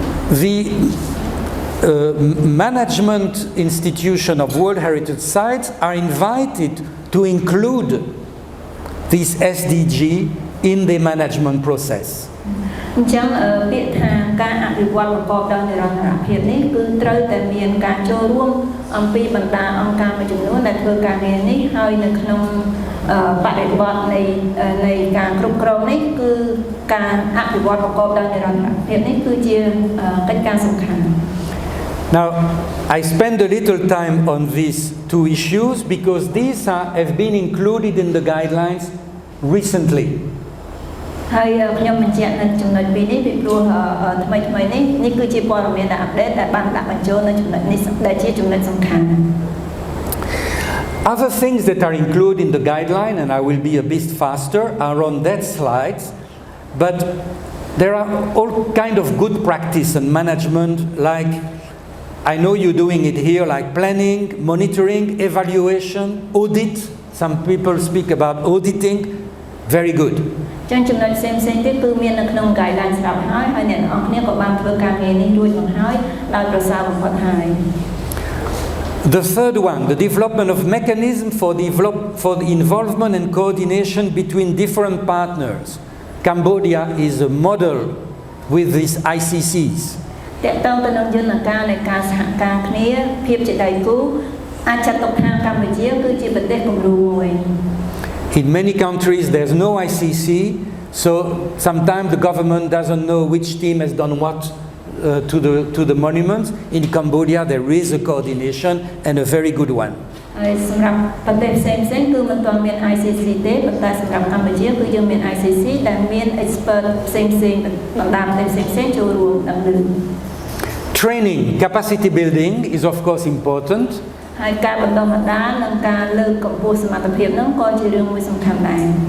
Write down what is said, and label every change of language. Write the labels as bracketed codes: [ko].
[en] The management institution of World Heritage Sites are invited to include these SDG in the management process. [km] អញ្ចឹងពាក្យថាការអភិវឌ្ឍប្រកបដោយនិរន្តរភាពនេះគឺត្រូវតែមានការចូលរួមអំពីបណ្ដាអង្គការមួយចំនួនដែលធ្វើការងារនេះហើយនៅក្នុងបរិបទនៃការគ្រប់គ្រងនេះគឺការអភិវឌ្ឍប្រកបដោយនិរន្តរភាពនេះគឺជាកិច្ចការសំខាន់ [en] Now, I spend a little time on these two issues because these have been included in the guidelines recently. [km] ហើយខ្ញុំបញ្ជាក់នៅចំណុចពីរនេះពីព្រោះថ្មីៗនេះគឺជាព័ត៌មានដែលអាប់ដេតដែលបានដាក់បញ្ចូលនៅចំណុចនេះដែលជាចំណុចសំខាន់ [en] Other things that are included in the guideline, and I will be a bit faster, are on that slides, but there are all kind of good practice and management, like I know you're doing it here, like planning, monitoring, evaluation, audit. Some people speak about auditing. Very good. [km] ចឹងចំណុចផ្សេងៗទៀតគឺមាននៅក្នុង guideline ស្រាប់ហើយអ្នកនរគ្នាក៏បានធ្វើការងារនេះរួចមកហើយដោយប្រសើរបំផុតហើយ [en] The third one, the development of mechanism for the involvement and coordination between different partners. Cambodia is a model with these ICCs. [km] តើតើទៅនឹងយន្តការនៃការសហការគ្នាភាពជាដៃគូអាចចាត់ទុកថាកម្ពុជាគឺជាប្រទេសគំរូមួយ [en] In many countries there's no ICC, so sometimes the government doesn't know which team has done what to the monuments. In Cambodia there is a coordination and a very good one. [km] ហើយសម្រាប់ប្រទេសផ្សេងៗគឺមិនទាន់មាន ICC ទេប៉ុន្តែសម្រាប់កម្ពុជាគឺយើងមាន ICC ដែលមាន expert ផ្សេងៗបណ្ដាប្រទេសផ្សេងៗចូលរួមដើម្បី Training, [en] capacity building is of course important. [km] ហើយការបណ្ដុះបណ្ដាលនិងការលើកកម្ពស់សមត្ថភាពហ្នឹងក៏ជារឿងមួយសំខាន់ដែរ